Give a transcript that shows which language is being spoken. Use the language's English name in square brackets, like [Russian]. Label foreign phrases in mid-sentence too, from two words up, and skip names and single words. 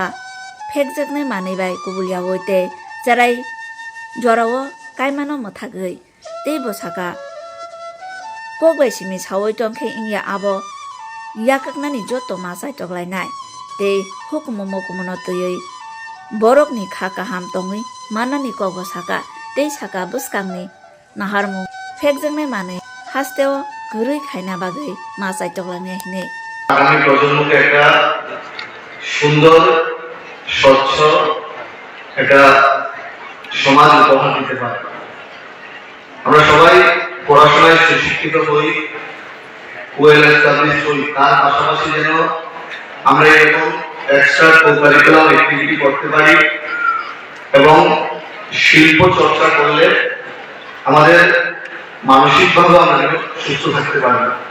[Kok Borok] फेकजोगनाय मानैबाय गुबुलिया वयते जाराय जराव कायमानो मथागै ते बसाका कगबायसिमी सावै टंखे इंया आबो याककनानि जतो मासाय टगलायनाय ते हुकुमो मकुमनो तयै बरकनि खा गाहाम तङै मानानि कग बसाका ते साका बुस्कांनि नाहारमु फेकजोगनाय मानै हास्तेव गुरै खायना बागै मासाय टगलायनाय हिने [Bangla] আগামী প্রজন্মকে একটা সুন্দর স্বচ্ছ একটা সমাজ উপহার দিতে পারে। আমরা সবাই পড়াশোনায় সুশিক্ষিত হই, [English] well established [Bangla] হই, তার পাশাপাশি যেন আমরা এরকম [English] extra curriculum activity [Bangla] করতে পারি এবং শিল্প চর্চা করলে আমাদের মানসিকভাবে আমরা সুস্থ থাকতে পারি।